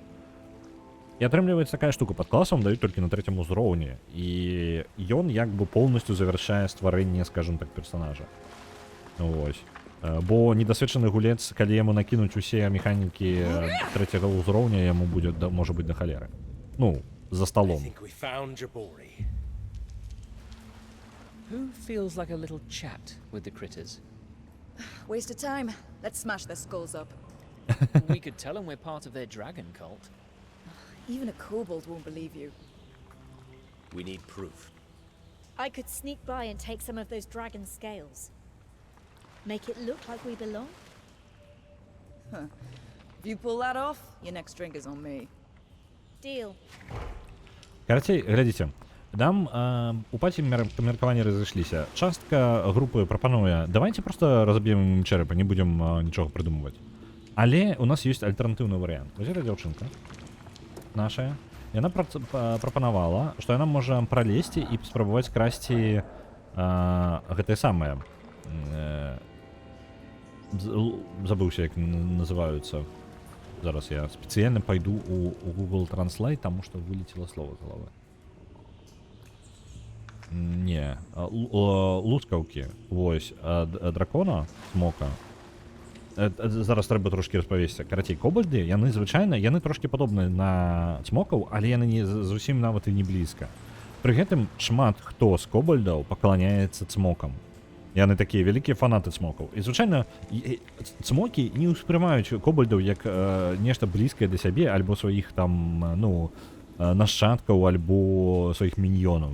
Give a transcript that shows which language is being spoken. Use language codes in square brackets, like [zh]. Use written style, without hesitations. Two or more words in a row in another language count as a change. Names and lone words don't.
[be] І атрымліваецца такая штука, падкласам даюць толькі на 3-м узроўні, і ён як бы поўнасцю завяршае стварэнне, [ru] скажем так, [be] персонажа. Вось. Бо недасведчаны гулец, калі яму накінуць усе механікі 3-го ўзроўня, яму будзе, можа быць, да халеры. Ну, [ru] за столом. [en] Who feels like a little chat with the critters? Waste of time. Let's smash their skulls up. We could tell them we're part of their dragon cult. Even a kobold won't believe you. We need proof. I could sneak by and take some of those dragon scales. Make it look like we belong. Huh. If you pull that off, your next drink is on me. Deal. [be] Карацей, глядзіце. Нам у паці меркаванні разышліся. Частка групы прапануе, [ru] давайте просто [be] разаб'ем чэрапы, [ru] не будем [be] нічога прыдумваць. Але у нас ёсць альтэрнатыўны варыянт. Вось гэта дзяўчынка наша. Яна прапанавала, што яна можа пралезці і спрабаваць красці гэтае самае. Забыўся, як называюцца. [ru] Зараз я специально пойду у Google Translate, потому что вылетело слово [uk] з голови. Не, лускавки, ось, дракона, смока. Зараз треба трошки розповісти. [be] Караті, кобальди, яны звичайно, яны трошки падобны на смокаў, але яны не зусім нават і не блізка. Пры гэтым шмат хто з кобальдаў пакланяецца цмокам. Яны такія вялікія фанаты цмокаў. І звычайна цмокі не ўспрымаюць кобальдаў як нешта блізкае да сябе альбо сваіх там, ну, нашчадкаў альбо сваіх міньёнаў.